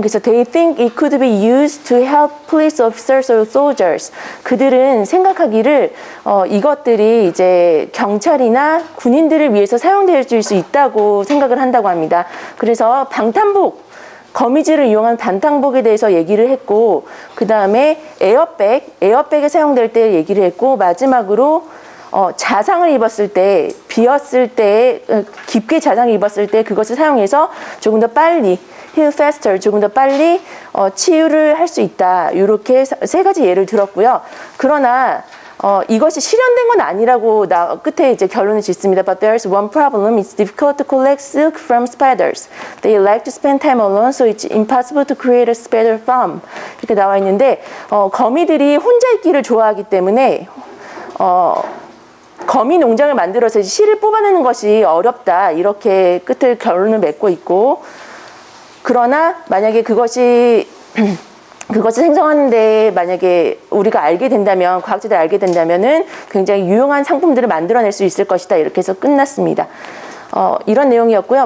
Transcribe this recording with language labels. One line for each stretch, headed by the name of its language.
Korean: 그래서
English: they think it could be used to help police officers or soldiers.
Korean: 그들은 생각하기를 이것들이 이제 경찰이나 군인들을 위해서 사용될 수 있다고 생각을 한다고 합니다. 그래서 방탄복, 거미줄을 이용한 방탄복에 대해서 얘기를 했고, 그 다음에 에어백에 사용될 때 얘기를 했고, 마지막으로 자상을 입었을 때, 비었을 때, 깊게 자상을 입었을 때 그것을 사용해서 조금 더 빨리,
English: heal faster,
Korean: 조금 더 빨리 치유를 할 수 있다. 이렇게 3가지 예를 들었고요. 그러나 이것이 실현된 건 아니라고 끝에 이제 결론을 짓습니다.
English: But there's one problem. It's difficult to collect silk from spiders. They like to spend time alone, so it's impossible to create a spider farm.
Korean: 이렇게 나와 있는데, 거미들이 혼자 있기를 좋아하기 때문에 거미 농장을 만들어서 실을 뽑아내는 것이 어렵다. 이렇게 끝을 결론을 맺고 있고, 그러나 만약에 그것을 생성하는데 만약에 우리가 알게 된다면, 과학자들이 알게 된다면은 굉장히 유용한 상품들을 만들어낼 수 있을 것이다. 이렇게 해서 끝났습니다. 이런 내용이었고요.